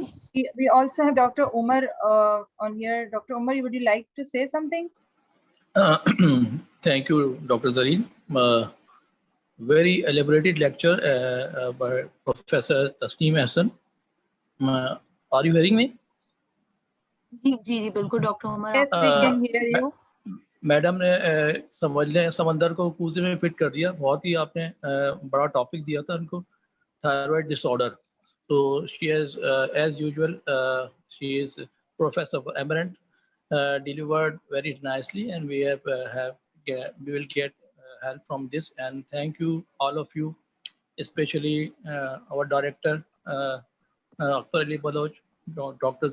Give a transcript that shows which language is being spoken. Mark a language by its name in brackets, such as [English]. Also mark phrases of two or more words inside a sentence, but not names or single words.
[English] We also have Dr. Umar on here. Dr. Umar, would you like to say something? Thank you, Dr. Zareen. Very elaborated lecture by Professor Tasnim Ahsan. Are you hearing me? [Urdu] جی جی جی بالکل ڈاکٹر عمر. [English] Yes, we can hear you. [Urdu] میڈم نے سمجھ لیں سمندر کو کوزے میں فٹ کر دیا. بہت ہی آپ نے بڑا ٹاپک دیا تھا ان کو, [English] thyroid disorder. So she has, as usual, she is Professor Eminent, delivered very nicely, and we we will get help from this. And thank you all of you, especially our director, Akhtar Ali Baloch, Dr.